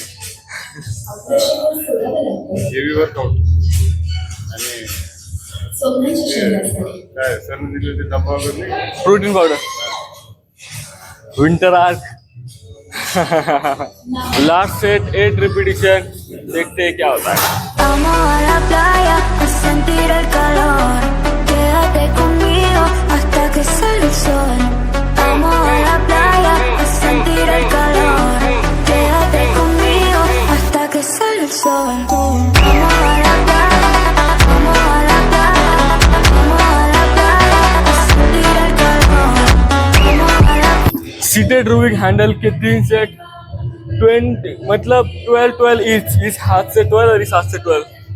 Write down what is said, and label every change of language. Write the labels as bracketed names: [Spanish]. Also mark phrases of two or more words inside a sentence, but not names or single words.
[English] heavy workout [Marathi] आणि काय सर दिले ते डब्बा वगैरे [English] protein powder, winter arc. last set 8 repetition, [Hindi] देखते हैं क्या होता है। [Spanish] Vamos a la playa a sentir el calor. Quédate conmigo hasta que salga el sol. Vamos a la playa a sentir el calor. Quédate conmigo hasta que salga el sol. Vamos a la playa, vamos a la playa, vamos a la playa a sentir el calor. Vamos a la [English] seated rowing handle [Hindi] के 3 सेट, 20 मतलब 12 इस हाथ से 12 और इस हाथ से 12।